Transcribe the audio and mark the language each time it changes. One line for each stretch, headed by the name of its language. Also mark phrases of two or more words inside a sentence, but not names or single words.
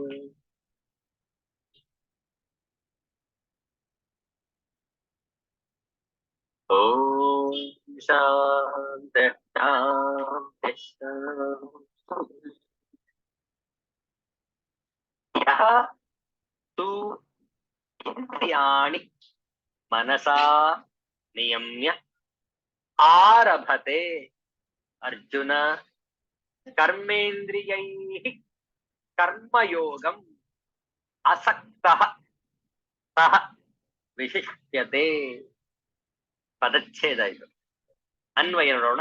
Sanskrit: ಓಂ ಶಾಂತಿ ಶಾಂತಿ ಶಾಂತಿ. ಯಃ ತು ಇಂದ್ರಿಯಾಣಿ ಮನಸಾ ನಿಯಮ್ಯ ಆರಭತೆ ಅರ್ಜುನ ಕರ್ಮೇಂದ್ರಿಯೈಃ ಕರ್ಮಯೋಗಂ ಅಸಕ್ತಃ ಸಃ ವಿಶಿಷ್ಯತೆ.
Kannada: ಪದಚ್ಛೇದ ಇದು. ಅನ್ವಯ ನೋಡೋಣ.